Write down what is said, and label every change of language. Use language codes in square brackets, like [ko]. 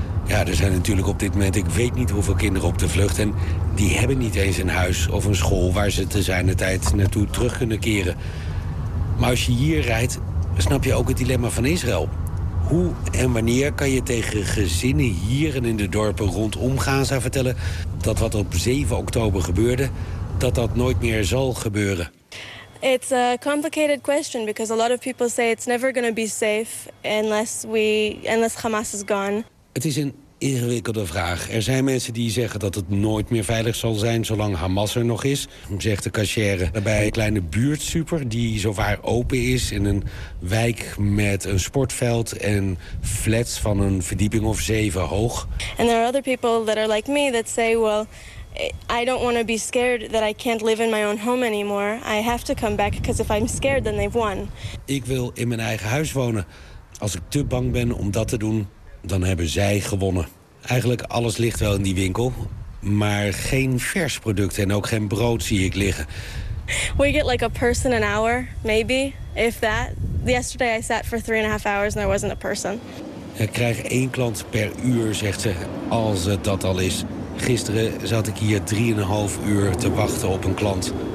[nl] Ja, er zijn natuurlijk op dit moment, ik weet niet hoeveel kinderen op de vlucht, en die hebben niet eens een huis of een school waar ze te zijner tijd naartoe terug kunnen keren. Maar als je hier rijdt, snap je ook het dilemma van Israël. Hoe en wanneer kan je tegen gezinnen hier en in de dorpen rondom Gaza vertellen dat wat op 7 oktober gebeurde, dat dat nooit meer zal gebeuren? [en] It's a complicated question because a lot of people say it's never going to be safe unless Hamas is gone. [nl] Het is een ingewikkelde vraag. Er zijn mensen die zeggen dat het nooit meer veilig zal zijn zolang Hamas er nog is, zegt de cashière. Bij een kleine buurtsuper die zowaar open is in een wijk met een sportveld en flats van een verdieping of 7 hoog. [en] And there are other people that are like me that say, well, I don't want to be scared that I can't live in my own home anymore. I have to come back because if I'm scared then they've won. [nl] Ik wil in mijn eigen huis wonen. Als ik te bang ben om dat te doen, dan hebben zij gewonnen. Eigenlijk alles ligt wel in die winkel, maar geen vers producten en ook geen brood zie ik liggen. [en] We get like a person an hour, maybe, if that. Yesterday I sat for 3.5 hours and there wasn't a person. [nl] Ik krijg 1 klant per uur, zegt ze, als het dat al is. Gisteren zat ik hier 3.5 uur te wachten op een klant.